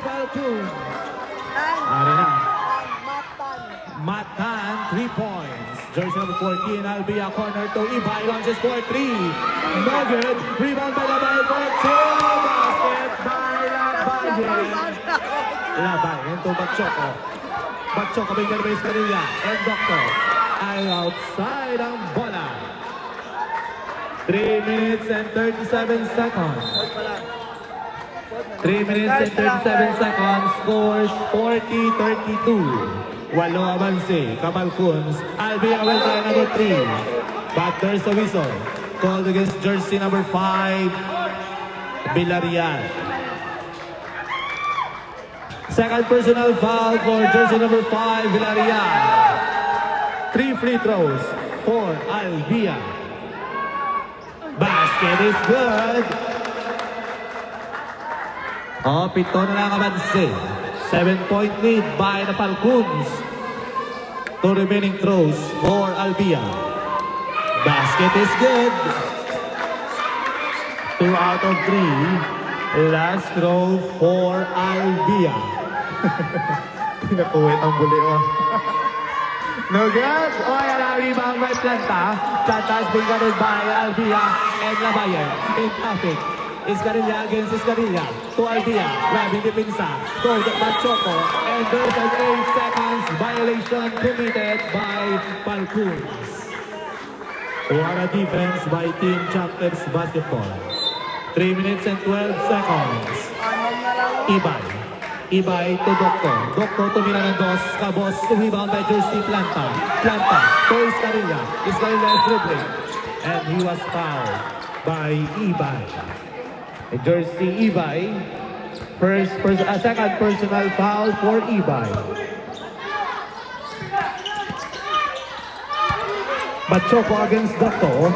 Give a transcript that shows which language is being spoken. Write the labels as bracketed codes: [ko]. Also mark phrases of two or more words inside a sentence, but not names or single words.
[war] Falcon. Ari na. [en] Matan, 3 points. Jersey number 14, Albia, corner to Ibay, launches for 3. No good. Rebound by Labay for 2. Basket by Labayen. Labayen to Batchoco. Batchoco, Bengal Base Canilla. And Doctor ay outside [war] ang bola. [en] 3 minutes and 37 seconds. 3 minutes and 37 seconds. Scores 40-32. [war] Walo avanse, Cabalcuns. [en] Albia will try another 3. But there's a whistle. Called against jersey number 5, Villarreal. Second personal foul for jersey number 5, Villarreal. 3 free throws for Albia. Basket is good. [war] Oh, pito na lang avanse. [en] 7-point lead by the Falcons. 2 remaining throws for Albia. Basket is good. 2 out of 3. Last throw for Albia. [war] Pinakuwit ang bulio. [en] No good. Oh, [war] yan ang [en] rebound by Planta. Planta has been guarded by Albia and Labayen in traffic. Iscarilla against Iscarilla to Albia, grabbing the pinsa, go to Batchoco, and there's an 8 seconds violation committed by Falcons. What a defense by Team Champions Basketball. 3 minutes and 12 seconds. Ibay. Ibay to Doctor. Doctor to Mirandos. Cabos to rebound by Jersey Planta. Planta to Iscarilla. Iscarilla is dribbling. And he was fouled by Ibay. Jersey Ibay, second personal foul for Ibay. Batchoco against Doctor.